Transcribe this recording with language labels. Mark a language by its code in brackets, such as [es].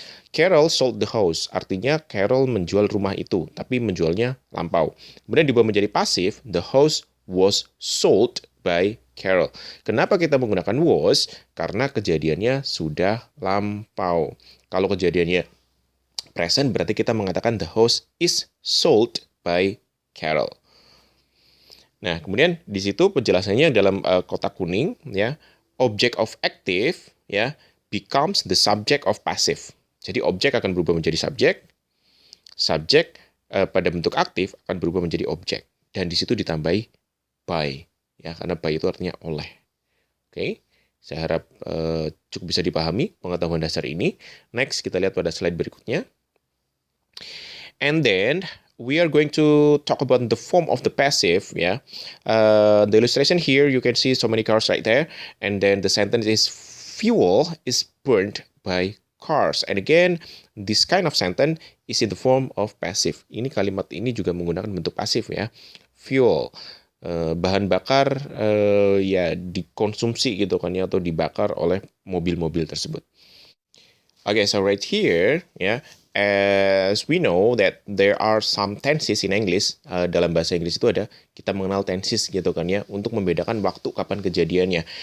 [en] Carol sold the house, [id] artinya Carol menjual rumah itu, tapi menjualnya lampau. Kemudian diubah menjadi pasif, [en] the house was sold by Carol. [id] Kenapa kita menggunakan was? Karena kejadiannya sudah lampau. Kalau kejadiannya [en] present [id] berarti kita mengatakan [en] the house is sold by Carol. [id] Nah, kemudian di situ penjelasannya dalam kotak kuning ya, [en] object of active ya becomes the subject of passive. [id] Jadi objek akan berubah menjadi subjek, subjek pada bentuk aktif akan berubah menjadi objek, dan di situ ditambahi by ya, karena by itu artinya oleh. Oke. Saya harap cukup bisa dipahami pengetahuan dasar ini. Next, kita lihat pada slide berikutnya. [en] And then we are going to talk about the form of the passive. Yeah, the illustration here you can see so many cars right there, and then the sentence is fuel is burned by cars. And again, this kind of sentence is in the form of passive. [id] Ini kalimat ini juga menggunakan bentuk pasif ya. Fuel, bahan bakar ya dikonsumsi gitu kan ya, atau dibakar oleh mobil-mobil tersebut. [en] Okay, so right here ya. As we know that there are some tenses in English, [id] dalam bahasa Inggris itu ada, kita mengenal tenses gitu kan ya, untuk membedakan waktu kapan kejadiannya.